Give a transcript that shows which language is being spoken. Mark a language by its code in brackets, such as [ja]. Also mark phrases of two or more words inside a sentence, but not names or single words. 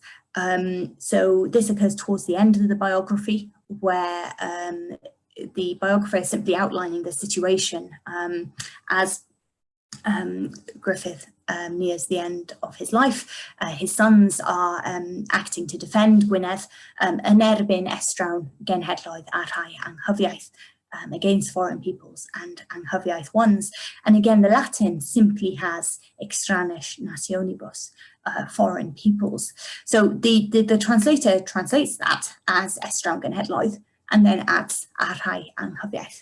[en] So this occurs towards the end of the biography, where the biographer is simply outlining the situation as Griffith nears the end of his life. His sons are acting to defend Gwynedd, [cy] yn erbyn estrawn genhedloedd a rhai anghyfiaith, [en] against foreign peoples and anghyfiaith ones. And again, the Latin simply has [la] extranis nationibus, [en] foreign peoples. So the translator translates that as [cy] estrawn genhedloedd [en] and then adds [cy] a rhai anghyfiaith.